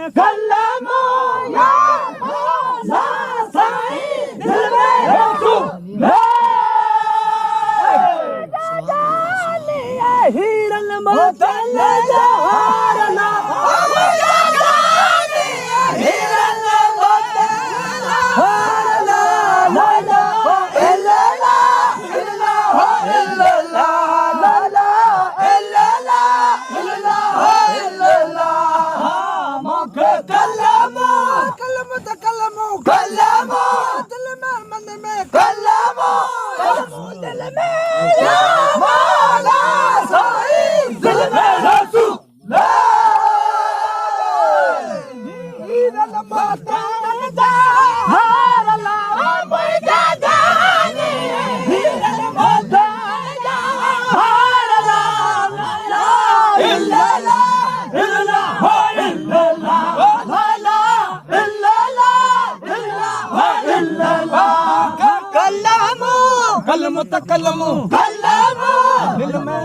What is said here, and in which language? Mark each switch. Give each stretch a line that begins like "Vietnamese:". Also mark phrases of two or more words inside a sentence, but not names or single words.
Sindhi: कलमो या मौला साईं दिल में रसूल हीरन मोतल जवाहरना हिरन मोतल जवाहरना
Arabic: لا إلا الله إلا الله إلا الله لا إلا الله إلا الله
Sindhi: मौके कलमो कलमो कलमो दिल में मन में कलमो दिल में या मौला साईं दिल में रसूल हीरन मोतल जवाहरना हिरन मोतल जवाहरना
Arabic: لا إلا الله إلا الله إلا الله لا إلا الله إلا الله
Sindhi: कलमो कलमो कलमो दिल में